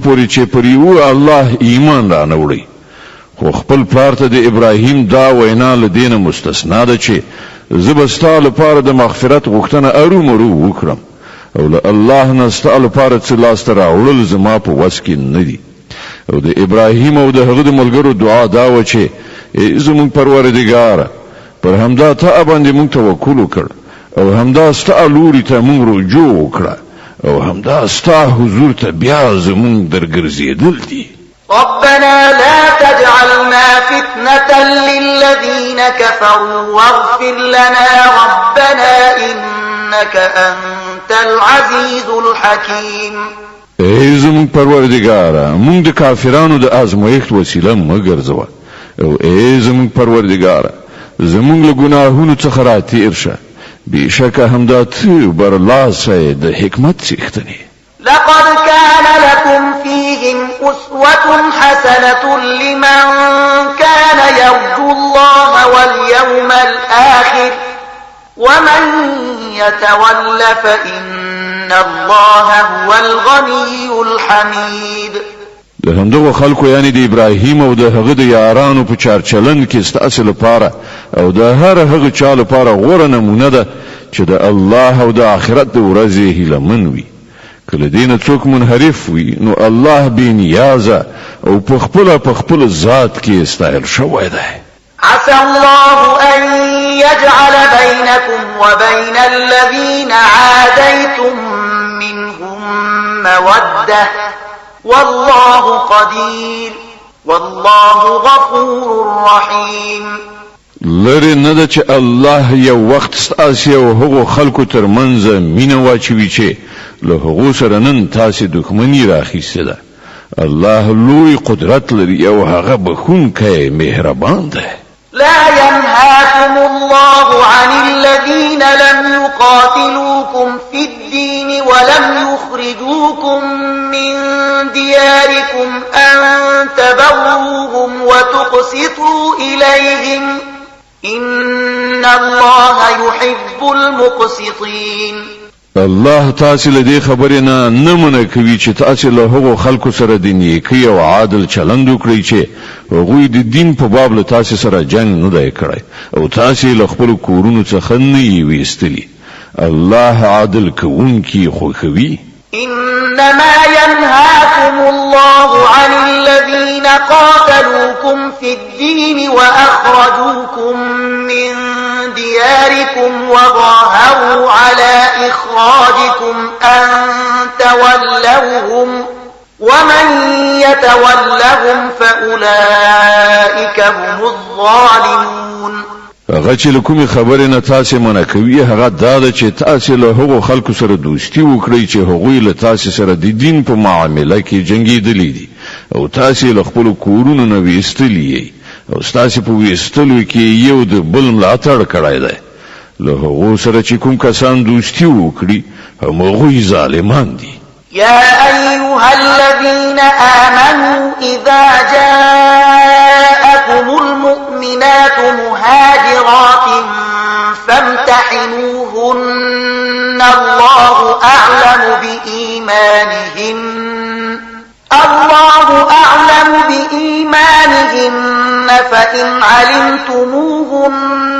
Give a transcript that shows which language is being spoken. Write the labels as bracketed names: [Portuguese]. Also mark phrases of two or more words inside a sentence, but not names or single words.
[Pashto] پورې چې پر یوه الله ایمان رانوړئ خو خپل پلار ته د ابراهیم دا وینا له دې نه مستثنا ده چې زه به ستا لپاره د مغفرت غوښتنه ارومرو وکړم او له الله نه ستا لپاره څه لاسته راوړل زما په وس کې نه دي او د ابراهیم او د هغه د ملګرو دعا دا و چې ای زمونږ پروردګاره پر همدا ته باندې مونږ توکل وکړ او همدا ستا لوري ته مونږ رجوع وکړه او همدا ستا حضور ته بیا زمونږ درګرځېدل دي. [Arabic] ربنا لا تجعلنا فتنة للذين كفروا واغفر لنا ربنا إنك أنت العزيز الحكيم. [Pashto] ای زمونږ پروردګاره مونږ د کافرانو د آزمایښت وسیله مه ګرځوه او ای زمونږ پروردګاره زمونږ له ګناهونو څخه راتېر شه بېشکه همدا ته برلاسی د حکمت څښتنې. [Arabic] لقد كان لكم فيهم أسوة حسنة لمن كان يرجو الله واليوم الآخر ومن يتول فإن الله هو الغني الحميد. [Pashto] د همدغه خلکو یعنی د ابراهیم او د هغه د یارانو په چارچلن کې ستاسو لپاره او د هر هغه چا لپاره غوره نمونه ده چې د الله او د آخرت د ورځې هیلهمن وي. کله دین څوک منحرف وي نو الله بې نیازه او په خپل ذات کې استایل شوی دی. [Arabic] عسى الله أن يجعل بينكم وبين الذين عاديتم منهم مودة والله قدير والله غفور رحيم. [Pashto] لری نه ده چې الله یو وخت ستاسو او هغو خلکو ترمنځ مینه واچوي چې له هغو سره نن تاسو دښمنی راخیسته ده. الله لوی قدرت لري او هغه بخښونکی مهربان ده. [Arabic] لا ينهاكم الله عن الذين لم يقاتلوكم في الدين ولم يخرجوكم من دياركم أن تبروهم وتقسطوا إليهم إن الله يحب المقسطين. [Pashto] الله تاسو له دې خبرې نه منع کوي چې تاسو له هغو خلکو سره د نیکۍ او عادل چلند وکړئ چې هغوی د دین په باب له تاسو سره جنگ نه دی کړی او تاسو له خپل کورونو څخه نه یې ویستلی. الله عادل کوونکی خوښوي. [Arabic] إنما ينهاكم الله عن الذين قاتلوكم في الدين وأخرجوكم من دياركم وظاهروا على إخراجكم أن تولوهم ومن يتولهم فأولئك هم الظالمون. [Pashto] هغه چې کومې خبرې نه تاسو منع کوي هغه دا ده چې تاسو له هغو خلکو سره دوستي وکړئ چې هغوی له تاسو سره د دین په معامله کې جنګېدلي دي او تاسو له خپل کورونو نه ویستلی او تاسو په ویستلو کې یو د بل ملاتړ کړی دی. له هغو سره چې کوم کسان دوستي وکړي هغوی ظالمان دي. [Arabic] يا أيها الذين آمنوا إذا جاءكم المؤمنات مهاجرات فامتحنوهن الله أعلم بإيمانهن فإن علمتموهن